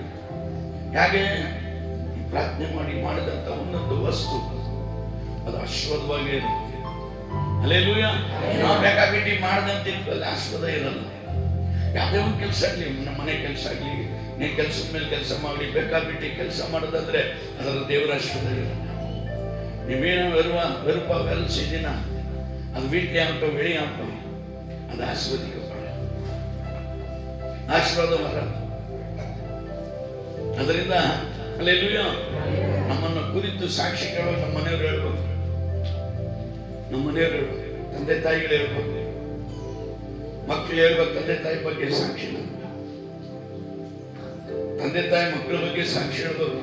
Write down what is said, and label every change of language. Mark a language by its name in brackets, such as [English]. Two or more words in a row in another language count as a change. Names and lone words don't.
[Kannada] ಹೇಗೆ ಪ್ರಾರ್ಥನೆ ಮಾಡಿ ಮಾಡಿದಂತ ಒಂದೊಂದು ವಸ್ತು ಅದು ಆಶೀರ್ವಾದವಾಗಿ ಇರುತ್ತೆ. ಹಲ್ಲೆಲೂಯ. ನಾವು ಬೇಕಾಬಿಟ್ಟಿ ಮಾಡಿದಂತ ಅಲ್ಲಿ ಆಶೀರ್ವಾದ ಇರಲ್ಲ. ಯಾವುದೇ ಒಂದು ಕೆಲಸ ಆಗಲಿ, ನಮ್ಮ ಮನೆ ಕೆಲಸ ಆಗಲಿ, ನೀನು ಕೆಲಸದ ಮೇಲೆ ಕೆಲಸ ಮಾಡಲಿ, ಬೇಕಾಬಿಟ್ಟಿ ಕೆಲಸ ಮಾಡೋದಾದ್ರೆ ಅದರ ದೇವರ ಆಶೀರ್ವಾದ ಇರಲ್ಲ. [Tamil] ನೀವೇನೋ வெறுப்பா வேலை செஞ்சினா அது வீட்டிலே ஆகட்டும் வெளியே ஆகட்டும் அது ஆசீர்வதிக்கப்படும், [Kannada] ಆಶೀರ್ವಾದ ವರ. ಅದರಿಂದ ಹಲ್ಲೆಲೂಯಾ, ನಮ್ಮನ್ನು ಕುರಿತು ಸಾಕ್ಷಿ ಕೇಳೋ ನಮ್ಮ ಮನೆಯವರು ಹೇಳ್ಬೇಕು, ನಮ್ಮ ಮನೆಯವರು ಹೇಳ್ಬೇಕು, ತಂದೆ ತಾಯಿಗಳು ಹೇಳ್ಬೇಕು, ಮಕ್ಕಳು ಹೇಳ್ಬೇಕು ತಂದೆ ತಾಯಿ ಬಗ್ಗೆ ಸಾಕ್ಷಿ, ತಂದೆ ತಾಯಿ ಮಕ್ಕಳ ಬಗ್ಗೆ ಸಾಕ್ಷಿ ಹೇಳ್ಬೇಕು.